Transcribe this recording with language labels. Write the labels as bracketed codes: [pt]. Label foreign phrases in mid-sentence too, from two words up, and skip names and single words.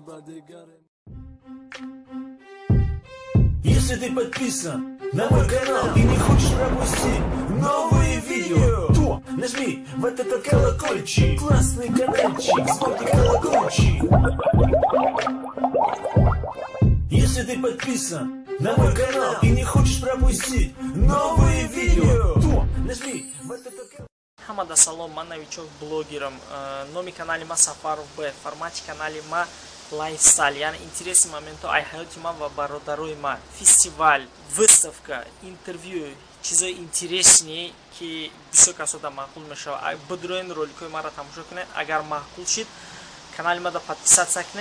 [ru] Если ты подписан на мой канал и не хочешь пропустить новые видео, то нажми в этот колокольчик. Классный каналчик, смотри колокольчик. Если ты подписан на мой канал и не хочешь пропустить новые видео, то нажми в этот колокольчик. [tg] Хамада салом, ман новичок блогерам. Номи канали ма Сафаров Б. Формати канали ма лайфстайл. Яъни интереси моменто ай ҳаёти ман ва бародарои ман. [ru] Фестиваль, выставка, интервью, [tg] чизои интересные, ки бисёр касода маъқул мешавад. Бидроен роликои маро тамошо кунед. Агар маъқул шид, канали мада подписатсия кунед.